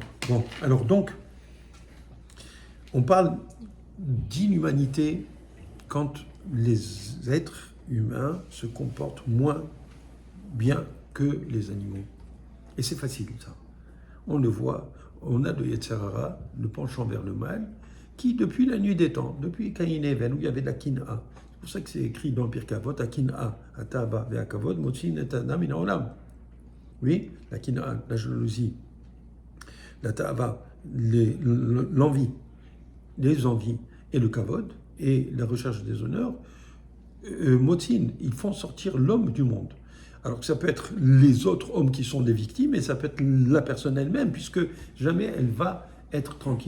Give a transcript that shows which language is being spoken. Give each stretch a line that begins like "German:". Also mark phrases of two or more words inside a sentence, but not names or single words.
French: Bon, alors donc, on parle d'inhumanité quand les êtres humains se comportent moins bien que les animaux. Et c'est facile, ça. On le voit, on a le
Hebrew: יצר הרע,
French: le penchant vers le mal, qui, depuis la nuit des temps, depuis Caïn et Èvel, où il y avait de la Kin'a, c'est pour ça que c'est écrit dans Pirkei Avot,
Hebrew: הקנאה, התאווה והכבוד, מוציאין את האדם מן העולם.
French: Oui, la Kin'a, la jalousie, la ta'ava, l'envie, les envies et le kavod, et la recherche des honneurs, motsin, ils font sortir l'homme du monde. Alors que ça peut être les autres hommes qui sont des victimes, et ça peut être la personne elle-même, puisque jamais elle va être tranquille.